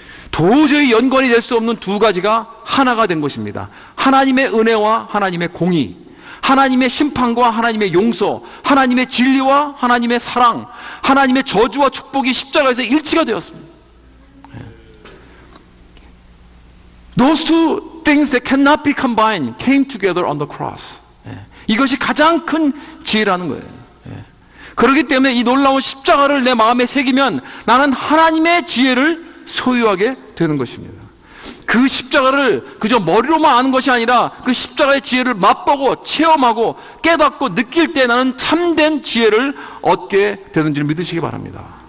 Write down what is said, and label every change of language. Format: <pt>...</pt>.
<ko>도저히 연관이 될 수 없는 두 가지가 하나가 된 것입니다. 하나님의 은혜와 하나님의 공의, 하나님의 심판과 하나님의 용서, 하나님의 진리와 하나님의 사랑, 하나님의 저주와 축복이 십자가에서 일치가 되었습니다.</ko> <en>Those two things that cannot be combined came together on the cross.</en> <ko>이것이 가장 큰 지혜라는 거예요. 그렇기 때문에 이 놀라운 십자가를 내 마음에 새기면 나는 하나님의 지혜를 소유하게 되는 것입니다. 그 십자가를 그저 머리로만 아는 것이 아니라 그 십자가의 지혜를 맛보고 체험하고 깨닫고 느낄 때 나는 참된 지혜를 얻게 되는지를 믿으시기 바랍니다.</ko>